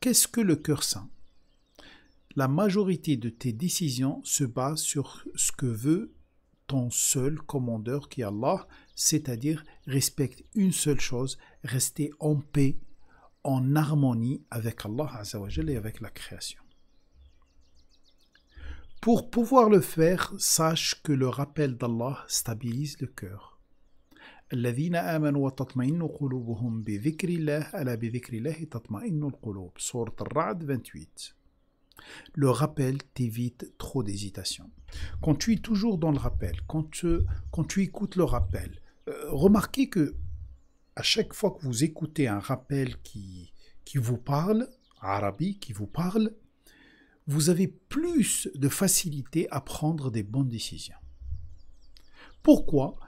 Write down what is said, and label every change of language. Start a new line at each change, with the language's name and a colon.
French: Qu'est-ce que le cœur sain? La majorité de tes décisions se base sur ce que veut ton seul commandeur qui est Allah, c'est-à-dire respecte une seule chose, rester en paix, en harmonie avec Allah Azza wa Jalla et avec la création. Pour pouvoir le faire, sache que le rappel d'Allah stabilise le cœur.
Arabic: الذين آمنوا وتطمئن قلوبهم بذكر الله ألا بذكر الله تطمئن القلوب.
French: Sourate Ar-Ra'd 28. Le rappel t'évite trop d'hésitation. Quand tu es toujours dans le rappel, quand tu écoutes le rappel, remarquez que à chaque fois que vous écoutez un rappel qui vous parle, arabe qui vous parle, vous avez plus de facilité à prendre des bonnes décisions. Pourquoi?